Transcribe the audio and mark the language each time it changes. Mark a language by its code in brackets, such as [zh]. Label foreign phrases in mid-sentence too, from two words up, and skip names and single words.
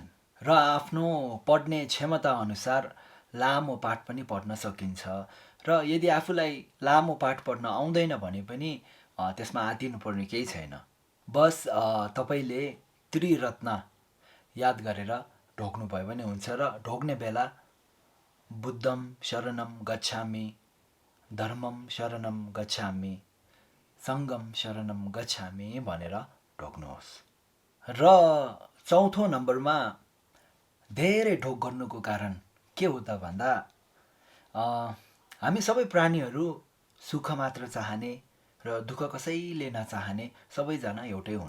[ne] र आफ्नो पढ्ने क्षमता अनुसार लामो पाठ पनि पढ्न सकिन्छ। र यदि आफूलाई लामो पाठ पढ्न आउँदैन भने पनि त्यसमा आत्तिनुपर्ने केही छैन। बस तपाईले त्रिरत्न याद गरेर ढोग्नुभयो भने हुन्छ। र ढोग्ने बेला [pi] बुद्धम शरणम गच्छामि, धर्मम शरणम गच्छामि, सङ्गम शरणम गच्छामि [ne] भनेर ढोग्नुहोस्। र चौथो नम्बरमा धेरै ढोग गर्नुको कारण के हो त भन्दा हामी सबै प्राणीहरू सुख मात्र चाहने र दुःख कसैले नचाहने सबैजना एउटै हुन्।